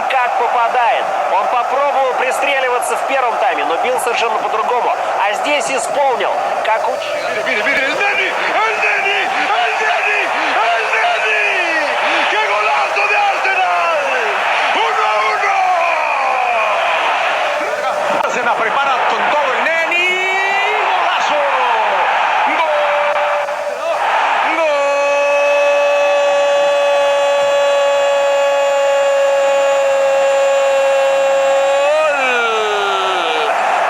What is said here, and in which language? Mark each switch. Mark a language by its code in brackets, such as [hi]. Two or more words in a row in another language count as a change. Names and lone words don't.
[ru] как попадает. Он попробовал пристреливаться в первом тайме, но бил совершенно по-другому. А здесь исполнил, как учил. [es] Mire, mire, el Neni, el Neni, el Neni, el Neni. ¡Qué golazo de Arsenal! ¡1-1! Arsenal prepara con todo el Neni. ¡Golazo! ¡Gol!